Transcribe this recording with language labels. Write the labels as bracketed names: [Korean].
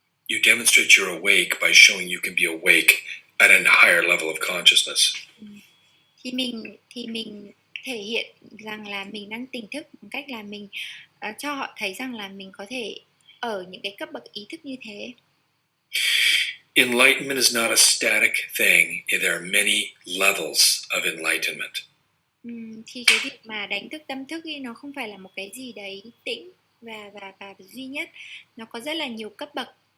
[English] You demonstrate you're awake by showing you can be awake at a higher level of consciousness. [Vietnamese] Thì mình thể hiện rằng là mình đang tỉnh thức bằng cách là mình cho họ thấy rằng là mình có thể ở những cái cấp bậc ý thức như thế. [English] Enlightenment is not a static thing. There are many levels of enlightenment. [Vietnamese] Thì cái việc mà đánh thức tâm thức ấy, nó không phải là một cái gì đấy tĩnh và duy nhất, nó có rất là nhiều cấp bậc.